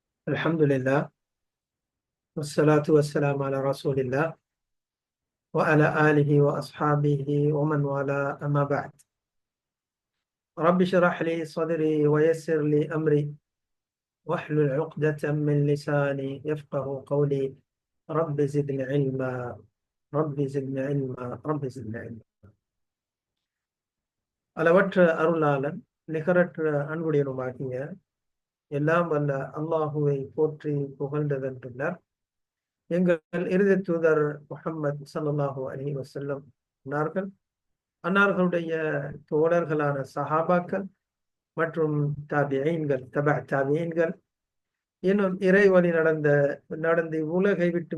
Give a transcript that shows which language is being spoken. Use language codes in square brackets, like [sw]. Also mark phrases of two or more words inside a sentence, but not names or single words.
[ar] الحمد لله والصلاة والسلام على رسول الله وعلى آله وأصحابه ومن والاه أما بعد. رب اشرح لي صدري ويسر لي أمري واحلل عقدة من لساني يفقه قولي. رب زدني علما، رب زدني علما، رب زدني علما. [ta] அளவற்ற அருளாளன் நிகரற்ற அன்புடையனுமாகிய எல்லாம் வல்ல அல்லாஹுவை போற்றி புகழ்ந்ததன் பின்னர் எங்கள் இறுதி தூதர் முஹம்மது [ar] صلى الله عليه وسلم [ta] சொன்னார்கள், அன்னார்களுடைய தோழர்களான சஹாபாக்கள் மற்றும் தாபியீன்கள், தாபியீன்கள், இன்னும் இறைவழி நடந்து உலகை விட்டு